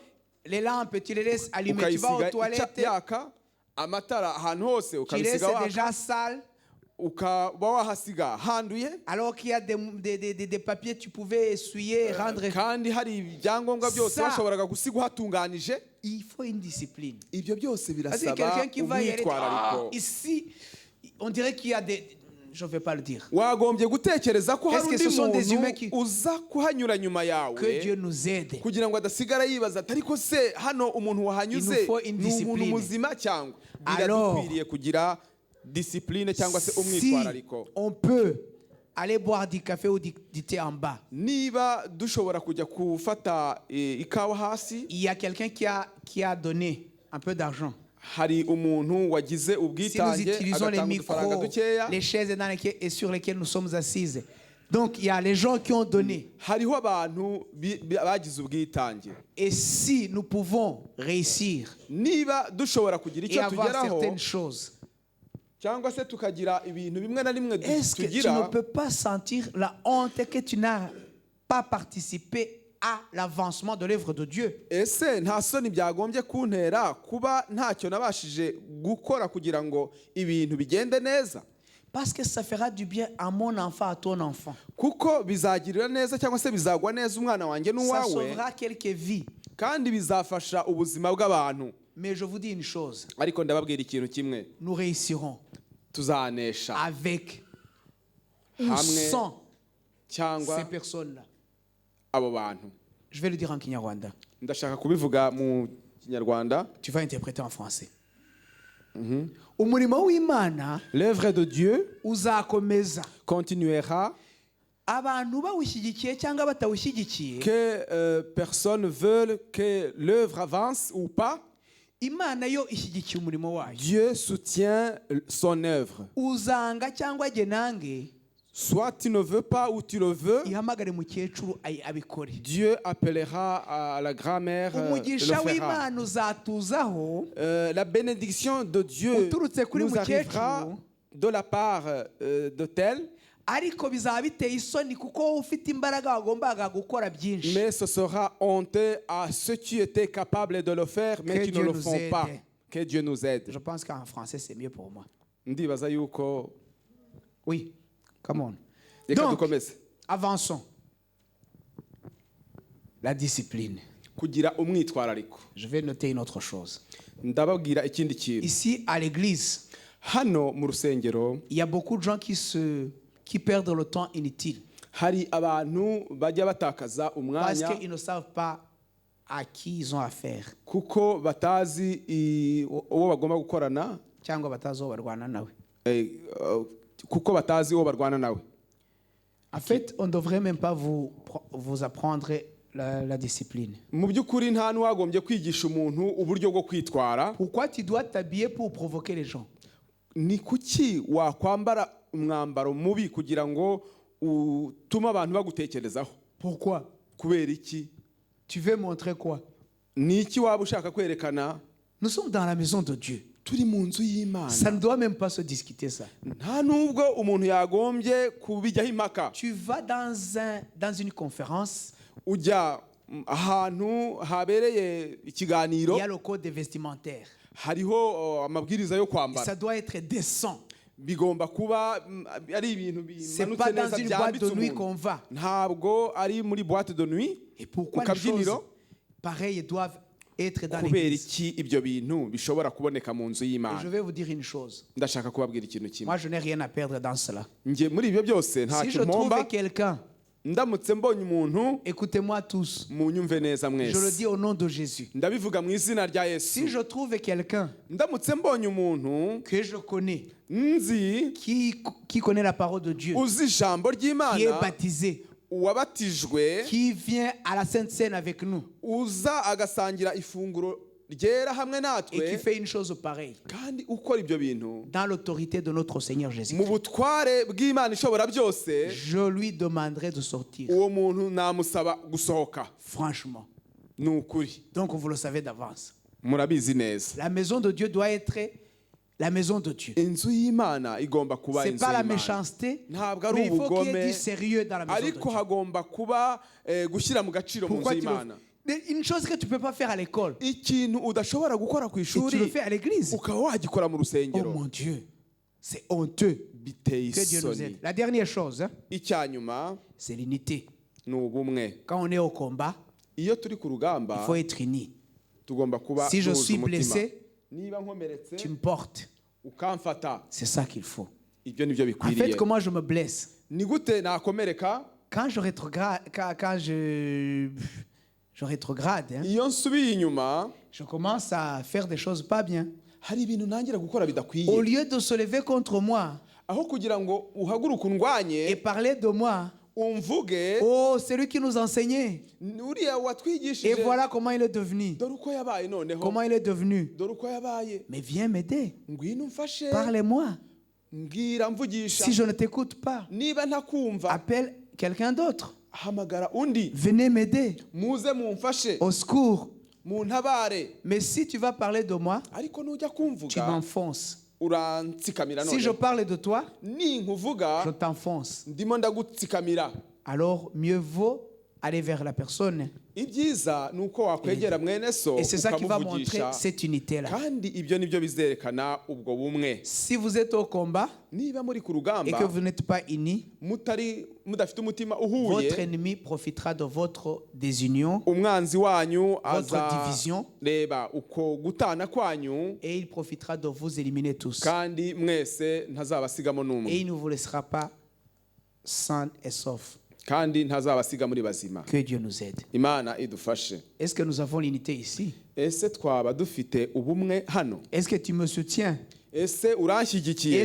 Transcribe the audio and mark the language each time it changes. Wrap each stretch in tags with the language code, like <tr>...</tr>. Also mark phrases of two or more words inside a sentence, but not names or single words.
<fr>les lampes, tu les laisses allumer, tu vas aux</fr> <rw>ukayisiga</rw> <fr>toilettes,</fr> <rw>yaka, amatara ahantu hose</rw> <fr>tu laisses</fr> <rw>ukabisiga waka,</rw> <fr>déjà sale,</fr> <rw>ukaba wahasiga handuye,</rw> <fr>alors qu'il y a des papiers tu pouvais essuyer, rendre.</fr> <rw>kandi hari ibyangombwa byose</rw> <fr>Ça.</fr> <rw>washoboraga gusiga uhatunganije.</rw> <fr>Il faut une discipline.</fr> <rw>Ibyo byose</rw> <fr>Parce que</fr> <rw>birasaba</rw> <fr>quelqu'un qui va y aller,</fr> <rw>umwitwarariko.</rw> <fr>ici, on dirait qu'il y a des... Je ne vais pas le dire.</fr> <rw>Wagombye gutekereza ko hari</rw> <fr>Est-ce que</fr> <rw>undi</rw> <fr>ce sont des humains</fr> <rw>muntu</rw> <fr>qui-</fr> <rw>uza kuhanyura nyuma</rw> <fr>Que Dieu</fr> <rw>yawe</rw> <fr>nous aide.</fr> <rw>kugira ngo adasigara yibaza ati ariko se hano umuntu</rw> <fr>Il</fr> <rw>wahanyuze</rw> <fr>nous faut une</fr> <rw>ni umuntu</rw> <fr>discipline.</fr> <rw>muzima cyangwa.</rw> <fr>Alors,</fr> <rw>Biradukwiriye kugira discipline cyangwa se</rw> <fr>Si</fr> <rw>umwitwarariko.</rw> <fr>on peut aller boire du café ou du thé en bas,</fr> <rw>Niba dushobora kujya gufata ikawa hasi,</rw> <fr>il y a quelqu'un qui a donné un peu d'argent.</fr> <rw>hari umuntu wagize</rw> <fr>Si nous</fr> <rw>ubwitange</rw> <fr>utilisons les</fr> <rw>agatanga udufaranga</rw> <fr>micros,</fr> <rw>dukeya.</rw> <fr>les chaises dans lesquelles, et sur lesquelles nous sommes assises, donc il y a les gens qui ont donné.</fr> <rw>Hariho abantu bagize ubwitange.</rw> <fr>Et si nous pouvons réussir</fr> <rw>Niba dushobora kugira</rw> <fr>et</fr> <rw>icyo</rw> <fr>avoir</fr> <rw>tugeraho,</rw> <fr>certaines choses,</fr> <rw>cyangwa se tukagira ibintu bimwe na rimwe</rw> <fr>est-ce que tu ne</fr> <rw>tugira,</rw> <fr>peux pas sentir la honte que tu n'as pas participé à l'avancement de l'œuvre de Dieu?</fr> <rw>ese nta soni byagombye kuntera kuba ntacyo nabashije gukora kugira ngo ibintu bigende neza?</rw> <fr>Parce que ça fera du bien à mon enfant, à ton enfant.</fr> <rw>Kuko bizagirira neza cyangwa se bizagwa neza umwana wanjye</rw> <fr>Ça</fr> <rw>n'uwawe,</rw> <fr>sauvera quelques vies.</fr> <rw>kandi bizafasha ubuzima bw'abantu.</rw> <fr>Mais je vous dis une chose,</fr> <rw>Ariko ndababwira ikintu kimwe,</rw> <fr>nous réussirons</fr> <rw>tuzanesha</rw> <fr>avec ou</fr> <rw>hamwe</rw> <fr>sans</fr> <rw>cyangwa</rw> <fr>ces personnes-là.</fr> <rw>abo bantu.</rw> <fr>Je vais le dire en Kinyarwanda.</fr> <rw>Ndashaka kubivuga mu Kinyarwanda.</rw> <fr>Tu vas interpréter en français.</fr> <rw>Umurimo w'Imana</rw> <fr>L'œuvre de Dieu</fr> <rw>uzakomeza.</rw> <fr>continuera,</fr> <rw>Abantu bawushyigikiye cyangwa batawushyigikiye,</rw> <fr>que personne veulent que l'œuvre avance ou pas.</fr> <rw>Imana yo ishyigikiye umurimo wayo.</rw> <fr>Dieu soutient son œuvre.</fr> <rw>Uzanga cyangwa jye nange,</rw> <fr>Soit tu ne veux pas ou tu le veux,</fr> <rw>ihamagare mukecuru abikore.</rw> <fr>Dieu appellera à la grand-mère, le</fr> <rw>Umugisha</rw> <fr>fera.</fr> <rw>w'Imana uzatuzaho</rw> <fr>La bénédiction de Dieu</fr> <rw>uturutse kuri</rw> <fr>nous arrivera</fr> <rw>mukecuru,</rw> <fr>de la part de tel,</fr> <rw>ariko bizaba biteye isoni kuko wowe ufite imbaraga wagombaga gukora byinshi.</rw> <fr>Mais ce sera honteux à ceux qui étaient capables de le faire mais qui ne le font pas. Que Dieu nous aide. Je pense qu'en français c'est mieux pour moi.</fr> <rw>Ndibaza yuko</rw> <fr>Oui,</fr> <en>come on.</en> <rw>reka</rw> <fr>Donc,</fr> <rw>dukomeze.</rw> <fr>avançons. La discipline.</fr> <rw>Kugira umwitwarariko.</rw> <fr>Je vais noter une autre chose.</fr> <rw>Ndababwira ikindi kintu.</rw> <fr>Ici, à l'église,</fr> <rw>Hano mu rusengero</rw> <fr>il y a beaucoup de gens qui perdent le temps inutile</fr> <rw>hari abantu bajya batakaza</rw> <fr>parce</fr> <rw>umwanya</rw> <fr>qu'ils ne savent pas à qui ils ont affaire.</fr> <rw>kuko batazi uwo bagomba gukorana Cyangwa batazi uwo barwana nawe. kuko batazi uwo barwana nawe.</rw> <fr>En fait, on ne devrait même pas vous apprendre la discipline.</fr> <rw>Mu by'ukuri nta n'uwagombye kwigisha umuntu uburyo bwo kwitwara.</rw> <fr>Pourquoi tu dois t'habiller pour provoquer les gens?</fr> <rw>Ni kuki wakwambara umwambaro mubi kugira ngo utume abantu bagutekerezaho?</rw> <fr>Pourquoi?</fr> <rw>Kubera iki?</rw> <fr>Tu veux montrer quoi?</fr> <rw>Ni iki waba ushaka kwerekana?</rw> <fr>Nous sommes dans la maison de Dieu.</fr> <rw>Turi mu nzu y'Imana.</rw> <fr>Ça ne doit même pas se discuter ça.</fr> <rw>Nta nubwo umuntu yagombye kubijyaho impaka.</rw> <fr>Tu vas dans une conférence.</fr> <rw>Ujya ahantu habereye ikiganiro.</rw> <fr>Il y a le code vestimentaire.</fr> <rw>Hariho amabwiriza yo kwambara.</rw> <fr>Ça doit être décent.</fr> <rw>Bigomba kuba ari ibintu bimanutse neza byambitse umuntu. Ntabwo ari muri</rw> <fr>boîte de nuit. Et pourquoi les choses pareilles doivent être dans l'église?</fr> <rw>Kubera iki ibyo bintu bishobora kuboneka mu nzu y'Imana?</rw> <fr>Je vais vous dire une chose.</fr> <rw>Ndashaka kubabwira ikintu kimwe.</rw> <fr>Moi, je n'ai rien à perdre dans cela.</fr> <rw>Nge muri ibyo byose nta</rw> <fr>Si je trouve quelqu'un,</fr> <rw>ndamutse mbonye umuntu,</rw> <fr>écoutez-moi tous.</fr> <rw>munyumve neza mwese.</rw> <fr>Je le dis au nom de Jésus.</fr> <rw>Ndabivuga mu izina rya Yesu.</rw> <fr>Si je trouve quelqu'un</fr> <rw>ndamutse mbonye umuntu</rw> <fr>que je connais,</fr> <rw>nzi</rw> <fr>qui connaît la parole de Dieu,</fr> <rw>uzi ijambo ry'Imana,</rw> <fr>qui est baptisé,</fr> <rw>uwabatijwe,</rw> <fr>qui vient à la Sainte Seine avec nous,</fr> <rw>uza agasangira ifunguro ryera hamwe natwe,</rw> <fr>et qui fait une chose pareille,</fr> <rw>kandi ukora ibyo bintu</rw> <fr>dans l'autorité de notre Seigneur Jésus,</fr> <rw>mu butware bw'Imana ishobora byose,</rw> <fr>je lui demanderai de sortir.</fr> <rw>uwo muntu namusaba gusohoka.</rw> <fr>Franchement.</fr> <rw>Ni ukuri.</rw> <fr>Donc vous le savez d'avance.</fr> <rw>Murabizi neza.</rw> <fr>La maison de Dieu doit être la maison de Dieu.</fr> <rw>Inzu y'Imana igomba kuba</rw> <fr>C'est</fr> <rw>inzu</rw> <fr>pas la</fr> <rw>y'Imana.</rw> <fr>méchanceté,</fr> <rw>Ntabwo ari</rw> <fr>mais il faut qu'il y ait</fr> <rw>ubugome,</rw> <fr>du sérieux dans la maison de</fr> <rw>ariko</rw> <fr>Dieu.</fr> <rw>hagomba kuba gushyira mu gaciro mu</rw> <fr>Pourquoi</fr> <rw>nzu</rw> <fr>tu</fr> <rw>y'Imana.</rw> <fr>une chose que tu ne peux pas faire à l'école,</fr> <rw>Ikintu udashobora gukora ku</rw> <fr>et tu le</fr> <rw>ishuri</rw> <fr>fais à l'église.</fr> <rw>ukaba wagikora mu</rw> <fr>Oh</fr> <rw>rusengero.</rw> <fr>mon Dieu, c'est honteux.</fr> <rw>Biteye</rw> <fr>Que Dieu nous aide.</fr> <rw>isoni.</rw> <fr>La dernière chose,</fr> <rw>Icya nyuma</rw> <fr>c'est l'unité.</fr> <rw>ni ubumwe.</rw> <fr>Quand on est au combat,</fr> <rw>Iyo turi ku</rw> <fr>il</fr> <rw>rugamba</rw> <fr>faut être unis.</fr> <rw>tugomba kuba</rw> <fr>Si je</fr> <rw>duhuje</rw> <fr>suis</fr> <rw>umutima.</rw> <fr>blessé,</fr> <rw>Niba nkomeretse</rw> <fr>tu me portes.</fr> <rw>ukamfata,</rw> <fr>C'est ça qu'il faut.</fr> <rw>ibyo nibyo</rw> <fr>En fait,</fr> <rw>bikwiriye.</rw> <fr>comment je me blesse?</fr> <rw>Ni gute nakomereka?</rw> <fr>Quand je rétrograde, je rétrograde, hein,</fr> <rw>Iyo nsubiye inyuma</rw> <fr>je commence à faire des choses pas bien.</fr> <rw>hari ibintu ntangira gukora</rw> <fr>Au</fr> <rw>bidakwiye.</rw> <fr>lieu de se lever contre moi</fr> <rw>Aho kugira ngo uhaguruke undwanye</rw> <fr>et parler de moi,</fr> <rw>umvuge,</rw> <fr>oh, c'est lui qui nous enseignait.</fr> <rw>uriya</rw> <fr>Et</fr> <rw>watwigishije</rw> <fr>voilà comment il est devenu.</fr> <rw>dore uko yabaye noneho,</rw> <fr>Comment il est devenu.</fr> <rw>dore uko yabaye.</rw> <fr>Mais viens m'aider.</fr> <rw>Ngwino umfashe,</rw> <fr>Parlez-moi.</fr> <rw>mbwira mvugisha.</rw> <fr>Si je ne t'écoute pas,</fr> <rw>Niba ntakumva,</rw> <fr>appelle quelqu'un d'autre.</fr> <rw>hamagara undi,</rw> <fr>Venez m'aider.</fr> <rw>muze mumfashe,</rw> <fr>Au secours.</fr> <rw>muntabare.</rw> <fr>Mais si tu vas parler de moi,</fr> <rw>Ariko nujya</rw> <fr>tu</fr> <rw>kumvuga</rw> <fr>m'enfonces.</fr> <rw>urantsikamira</rw> <fr>Si je</fr> <rw>noneho.</rw> <fr>parle de toi,</fr> <rw>Ninkuvuga</rw> <fr>je t'enfonce.</fr> <rw>ndimo ndagutsikamira.</rw> <fr>Alors mieux vaut aller vers la personne.</fr> <rw>Ibyiza ni uko wakwegera mwene so</rw> <fr>Et c'est ça qui va montrer</fr> <rw>ukamuvugisha,</rw> <fr>cette unité-là.</fr> <rw>kandi ibyo nibyo bizerekana ubwo bumwe.</rw> <fr>Si vous êtes au combat</fr> <rw>Niba muri ku</rw> <fr>et que</fr> <rw>rugamba</rw> <fr>vous n'êtes pas unis,</fr> <rw>mudafite umutima</rw> <fr>votre</fr> <rw>uhuye,</rw> <fr>ennemi profitera de votre désunion</fr> <rw>umwanzi wanyu</rw> <fr>votre division,</fr> <rw>azareba uko gutana kwanyu,</rw> <fr>et il profitera de vous éliminer tous.</fr> <rw>kandi mwese ntazabasigamo</rw> <fr>Et</fr> <rw>n'umwe,</rw> <fr>il ne vous laissera pas sains et saufs.</fr> <rw>kandi ntazabasiga muri bazima.</rw> <fr>Que Dieu nous aide.</fr> <rw>Imana idufashe.</rw> <fr>Est-ce que nous avons l'unité ici?</fr> <rw>Ese twaba dufite ubumwe hano?</rw> <fr>Est-ce que tu me soutiens?</fr> <rw>Ese uranshyigikiye?</rw>